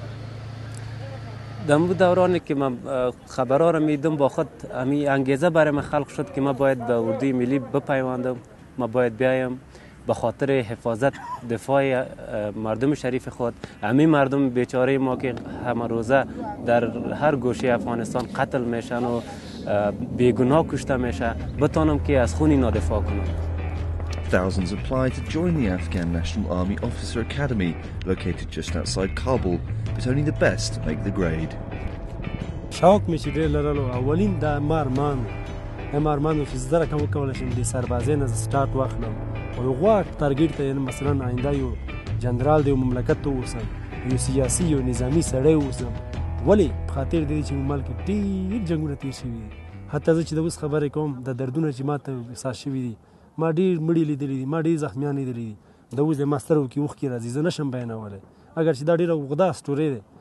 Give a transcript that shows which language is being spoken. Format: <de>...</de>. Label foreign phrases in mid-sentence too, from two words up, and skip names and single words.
<fa>در دورانی که من خبرها رو میدیدم با خود امی انگیزه برای من خلق شد که من باید به اردوی ملی بپیوندم ما باید بیایم به خاطر حفاظت دفاع مردم شریف خود همین مردم بیچاره ما که همه روزه در هر گوشه افغانستان قتل میشن و بیگناه کشته میشه بتونم که از خون اینا دفاع کنم.</fa> <en>Thousands applied to join the Afghan National Army Officer Academy, located just outside Kabul, but only the best make the grade.</en> <ps>شوق میشه ډېر لرلو اولین د مارمانو چې زده کوم کولای شم د سربازۍ نه سٹارټ واخلم او یو غواړ ټارګټ ته مثلا آینده یو جنرال د مملکت ته اوسم یو سیاسي یو نظامی سړی اوسم ولې په خاطر دې چې ملک ډېر جنګونه تیر شوي دي حتی زه چې د اوس خبرې کوم د دردونه چې ماته احساس شوي دي ما ډېر مړي لیدلي دي ما ډېر زخمیان لیدلي دي د اوس د ما سترګو کې اوښکې راځي زه نشم بیانولی اگر چې دا ډېره اوږده سټورۍ دی</ps>